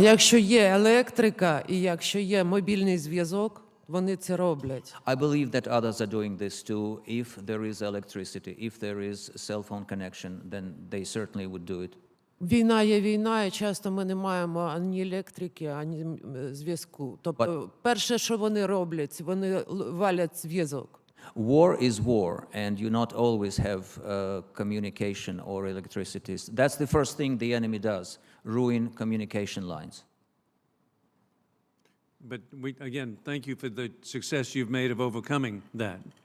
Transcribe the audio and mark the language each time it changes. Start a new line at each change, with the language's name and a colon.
Ukrainian: Якщо є електрика і якщо є мобільний зв'язок, вони це роблять.
English: I believe that others are doing this too. If there is electricity, if there is cell phone connection, then they certainly would do it.
Ukrainian: Війна є війна, і часто ми не маємо ані електрики, ані зв'язку. Тобто, перше, що вони роблять, вони валять зв'язок.
English: War is war, and you not always have communication or electricity. That's the first thing the enemy does, ruin communication lines. But again, thank you for the success you've made of overcoming that.